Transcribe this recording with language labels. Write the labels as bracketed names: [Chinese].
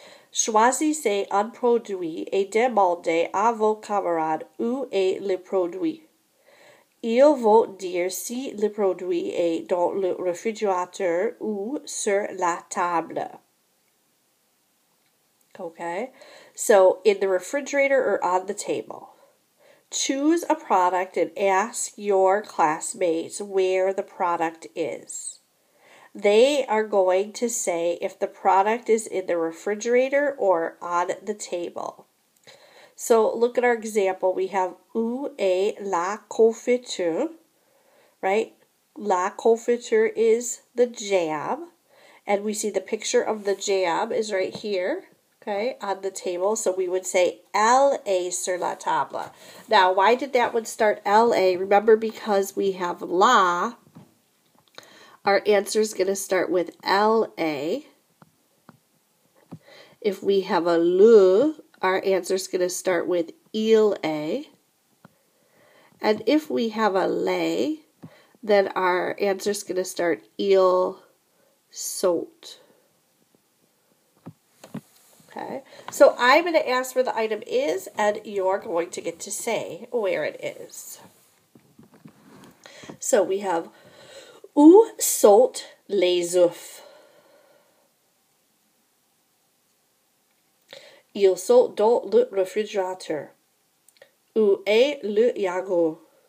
[French] Choisissez un produit et demandez à vos camarades où est le produit. Ils vont dire si le produit est dans le réfrigérateur ou sur la table. [English] Okay? So, in the refrigerator or on the table. Choose a product and ask your classmates where the product is. They are going to say if the product is in the refrigerator or on the table. So look at our example. We have [French] où est la confiture, [English] right? La confiture is the jam. And we see the picture of the jam is right here, okay, on the table. So we would say [French] elle est sur la table. [English] Now, why did that one start elle? Remember, because we have la. Our answer is going to start with LA. If we have a le, our answer is going to start with [French] il est. [English] And if we have a les, then our answer is going to start [French] il sont. [English] Okay, so I'm going to ask where the item is, and you're going to get to say where it is. So we have [French] où sont les œufs? Ils sont dans le réfrigérateur. Où est le yagourt?